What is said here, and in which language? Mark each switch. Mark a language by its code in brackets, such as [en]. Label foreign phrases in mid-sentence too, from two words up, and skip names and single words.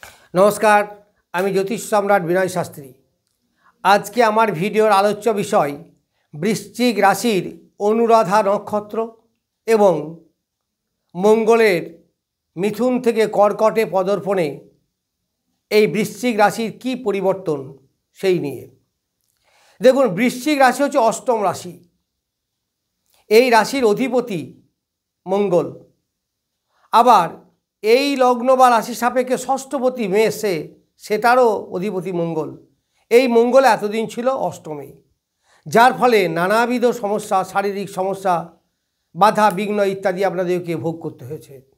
[bn] নমস্কার, আমি জ্যোতিষ সম্রাট বিনয় শাস্ত্রী। আজকে আমার ভিডিওর আলোচ্য বিষয় বৃশ্চিক রাশির অনুরাধা নক্ষত্র এবং মঙ্গলের মিথুন থেকে কর্কটে পদার্পণে এই বৃশ্চিক রাশির কী পরিবর্তন সেই নিয়ে। দেখুন, বৃশ্চিক রাশি হচ্ছে অষ্টম রাশি। এই রাশির অধিপতি মঙ্গল, আবার এই লগ্ন বা রাশি সাপেক্ষে ষষ্ঠপতি মেষে, সেটারও অধিপতি মঙ্গল। এই মঙ্গল এতদিন ছিল অষ্টমে, যার ফলে নানাবিধ সমস্যা, শারীরিক সমস্যা, বাধা বিঘ্ন ইত্যাদি আপনাদেরকে ভোগ করতে হয়েছে।